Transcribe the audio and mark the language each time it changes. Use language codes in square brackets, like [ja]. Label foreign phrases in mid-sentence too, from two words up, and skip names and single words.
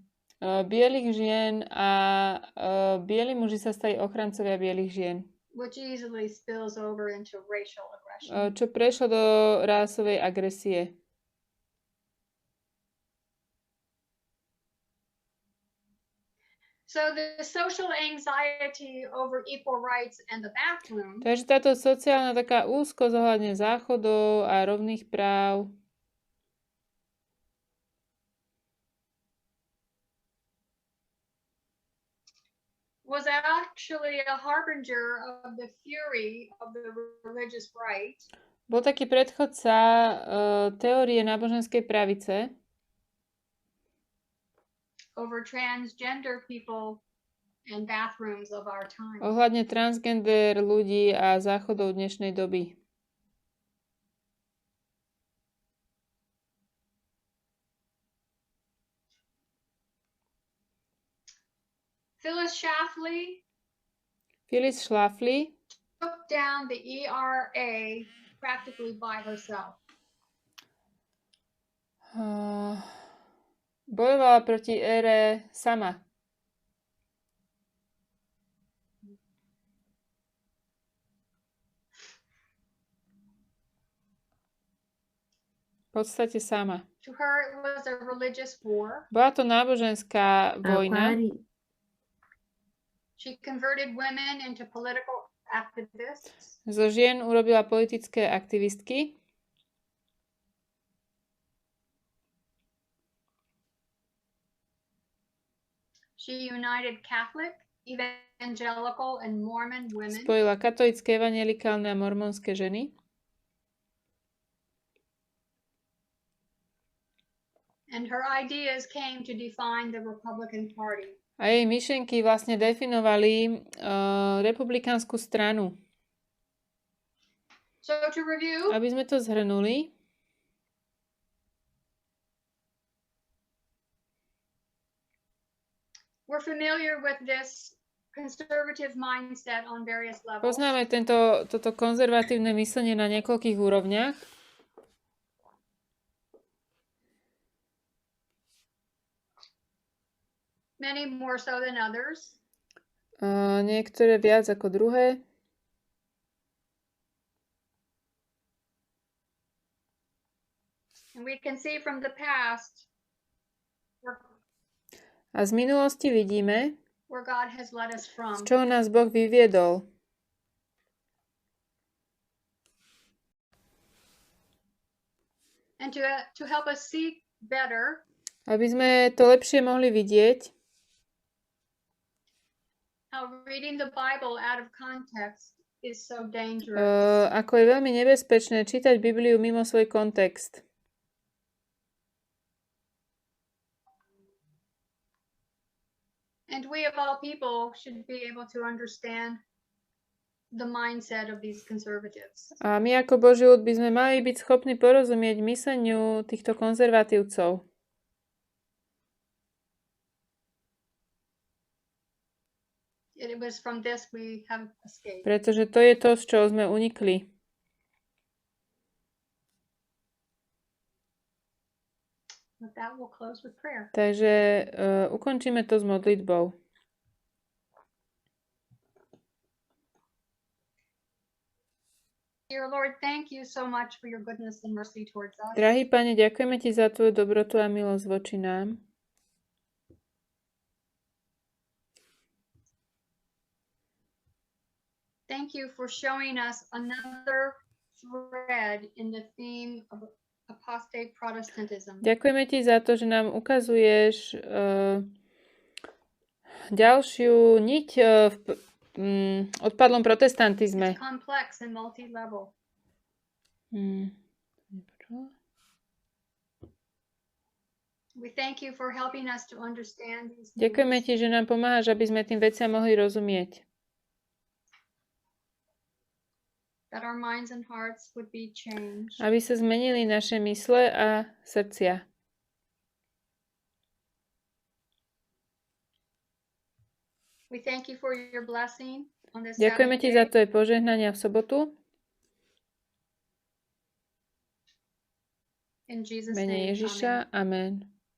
[sk] Bielých žien a bieli muži sa stali ochrancovia bielých žien. [en] Which easily spills over into racial aggression. [sk] Čo prešlo do rásovej agresie. [en] So the social anxiety over equal rights and the bathroom. [sk] Takže táto sociálna taká úzkosť ohľadne záchodov a rovných práv [en] was actually a harbinger of the fury of the religious right. [sk] Bol taký predchodca teórie náboženskej pravice [en] over transgender people and bathrooms of our time. [sk] Ohľadne transgender ľudí a záchodov dnešnej doby. [en] Phyllis Schlafly took down the ERA practically by herself. [sk] Bojovala proti ére sama. V podstate sama. [en] To her it was a religious war. [sk] Bola to náboženská vojna. [en] She converted women into political activists. [sk] Zo žien urobila politické aktivistky. [en] She united Catholic, Evangelical and Mormon women. [sk] Spojila katolícke, evanjelikálne a mormonské ženy. [en] And her ideas came to define the Republican Party. [sk] A jej myšlienky vlastne definovali republikánsku stranu. [en] So to review, [sk] Aby sme to zhrnuli, [en] we're familiar with this conservative mindset on various levels. [sk] poznáme toto konzervatívne myslenie na niekoľkých úrovniach. [en] Many more so than others. [sk] Niektoré viac ako druhé. [en] And we can see from the past [sk] A z minulosti vidíme, [en] where God has led us [sk] z [en] from. [sk] čoho nás Boh vyviedol. [en] And to help us see better, [sk] Aby sme to lepšie mohli vidieť, [en] how reading the Bible out of context is so dangerous. [sk] ako je veľmi nebezpečné čítať Bibliu mimo svoj kontext. [en] And we of all people should be able to understand the mindset of these conservatives. [sk] A my ako Boží ľud by sme mali byť schopní porozumieť mysleniu týchto konzervatívcov. [en] It was from this we have escaped. [sk] Pretože to je to, z čoho sme unikli. [en] With that, we'll close with prayer. [sk] Takže ukončíme to s modlitbou. [en] Dear Lord, thank you so much for your goodness and mercy towards us. [sk] Drahý Pane, ďakujeme Ti za Tvoju dobrotu a milosť voči nám. [en] Thank you for showing us another thread in the theme of apostate Protestantism. [sk] Ďakujeme Ti za to, že nám ukazuješ ďalšiu niť v odpadlom protestantizme. [en] It's complex and multi-level. We thank you for helping us to understand these things. [sk] Ďakujeme Ti, že nám pomáhaš, aby sme tým veciam mohli rozumieť. [en] That our minds and hearts would be changed. [sk] Aby sa zmenili naše mysle a srdcia. [en] We thank you for your blessing on this [sk] Ďakujeme Ti za [en] Saturday. [sk] Tvoje požehnania v sobotu. [en] In Jesus' [sk] V mene [en] name, amen. [sk] Ježiša. Amen.